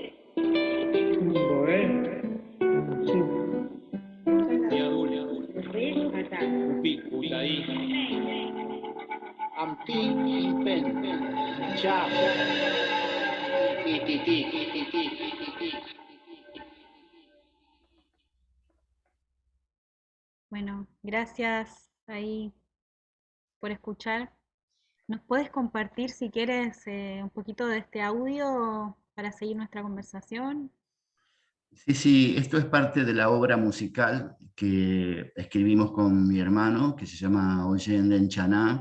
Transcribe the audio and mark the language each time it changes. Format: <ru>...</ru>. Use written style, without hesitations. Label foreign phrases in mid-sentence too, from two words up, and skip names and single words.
<es>Miadul, Ata, Upik, Utaí, amti impen cha ititi. Bueno, gracias ahí por escuchar. ¿Nos puedes compartir, si quieres, un poquito de este audio para seguir nuestra conversación? Sí, sí, esto es parte de la obra musical que escribimos con mi hermano, que se llama Oyen en Chaná.</es>